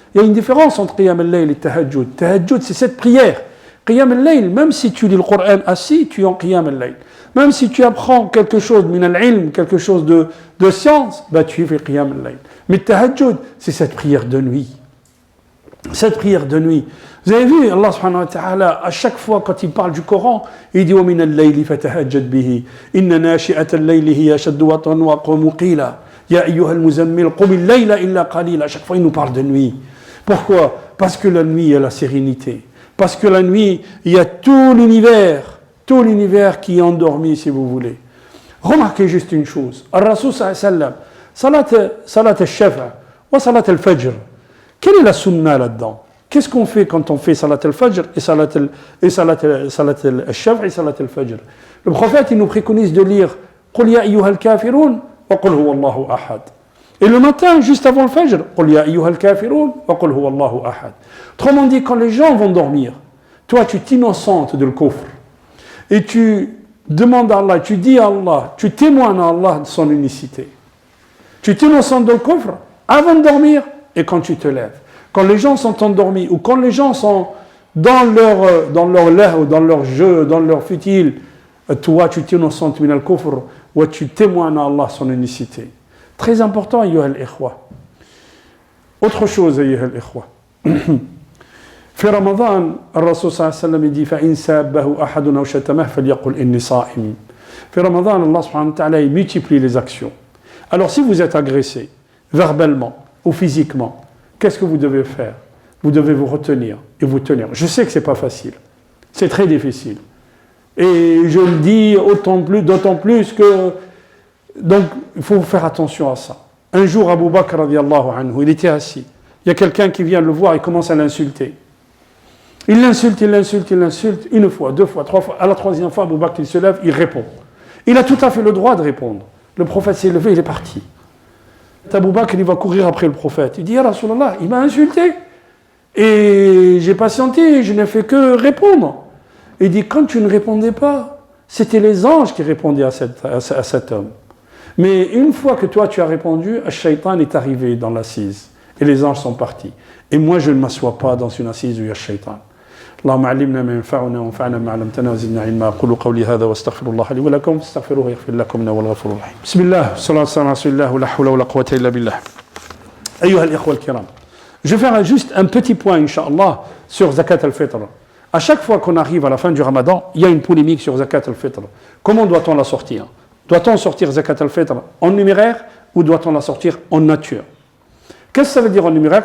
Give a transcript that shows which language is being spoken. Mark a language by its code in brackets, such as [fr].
[fr] Il y a une différence entre Qiyam al-Layl et Tahajjud. Tahajjud, c'est cette prière. Qiyam al-Layl, même si tu lis le Coran assis, tu es en Qiyam al-Layl. Même si tu apprends quelque chose, min al-ilm, quelque chose de science, bah tu fais Qiyam al-Layl. Mais Tahajjud, c'est cette prière de nuit. Cette prière de nuit. Vous avez vu, Allah subhanahu wa ta'ala, à chaque fois quand il parle du Coran, il dit [ar] وَمِنَ اللَّيْلِ فَتَهَجَّدْ بِهِ إِنَّ نَاشِئَةَ اللَّيْلِ هِيَ أَشَدُّ وَطْرًا وَأَقْوَمُ قِيلًا يَا أَيُّهَا الْمُزَمِّلُ قُمِ اللَّيْلَ إِلَّا قَلِيلًا. [fr] À chaque fois, il nous parle de nuit. Pourquoi? Parce que la nuit, il y a la sérénité. Parce que la nuit, il y a tout l'univers qui est endormi, si vous voulez. Remarquez juste une chose. Al-Rasul sallallahu alayhi wa sallam, salat al-shafa wa salat al-fajr. Quelle est la sunna là-dedans? Qu'est-ce qu'on fait quand on fait salat al-fajr et salat al-shaf' et salat al-fajr? Le prophète, il nous préconise de lire [ar] قُلْ يَا أَيُّهَا الْكَافِرُونَ وَقُلْ هُوَ اللَّهُ أَحَدٌ. [fr] Et le matin, juste avant le fajr, [ar] قُلْ يَا أَيُّهَا الْكَافِرُونَ وَقُلْ هُوَ اللَّهُ أَحَدٌ. [fr] Autrement dit, quand les gens vont dormir, toi, tu t'innocentes de le kufr. Et tu demandes à Allah, tu dis à Allah, tu témoignes à Allah de son unicité. Tu t'innocentes de le kufr avant de dormir et quand tu te lèves. Quand les gens sont endormis ou quand les gens sont dans leur lahu, dans leur jeu, dans leur futile, toi tu t'innocentes min al-kufr ou tu témoignes à Allah son unicité. Très important, ayyuha al-ikhwa. Autre chose, ayyuha al-ikhwa. [ar] في رمضان الرسول صلى الله عليه وسلم [fr] dit [ar] فإن سابه أحد أو شتمه فليقل إني صائم. في رمضان [fr] Allah subhanahu wa ta'ala il multiplie les actions. Alors si vous êtes agressé verbalement ou physiquement, qu'est-ce que vous devez faire? Vous devez vous retenir et vous tenir. Je sais que c'est pas facile. C'est très difficile. Et je le dis d'autant plus que donc il faut faire attention à ça. Un jour Abu Bakr radiyallahu anhu, il était assis. Il y a quelqu'un qui vient le voir et commence à l'insulter. Il l'insulte, une fois, 2 fois, 3 fois. À la 3e fois, Abu Bakr, il se lève, il répond. Il a tout à fait le droit de répondre. Le prophète s'est levé, il est parti. Abu Bakr, il va courir après le prophète. Il dit, Ya Rasulallah, il m'a insulté. Et j'ai patienté, je n'ai fait que répondre. Il dit, quand tu ne répondais pas, c'était les anges qui répondaient à cet homme. Mais une fois que toi, tu as répondu, Ash-Shaytan est arrivé dans l'assise. Et les anges sont partis. Et moi, je ne m'assois pas dans une assise où il y a Shaytan. [ar] اللهم علمنا ما ينفعنا وانفعنا ما علمتنا وزدنا علما. أقول قولي هذا واستغفر الله لي ولكم فاستغفروه يغفر لكم إنه هو الغفور الرحيم. بسم الله والصلاة والسلام على رسول الله ولا حول ولا قوة إلا بالله. أيها الإخوة الكرام, [fr] je vais faire juste un petit point, Inch'Allah, sur Zakat al-Fitr. À chaque fois qu'on arrive à la fin du Ramadan, il y a une polémique sur Zakat al-Fitr. Comment doit-on la sortir? Doit-on sortir Zakat al-Fitr en numéraire ou doit-on la sortir en nature? Qu'est-ce que ça veut dire en numéraire?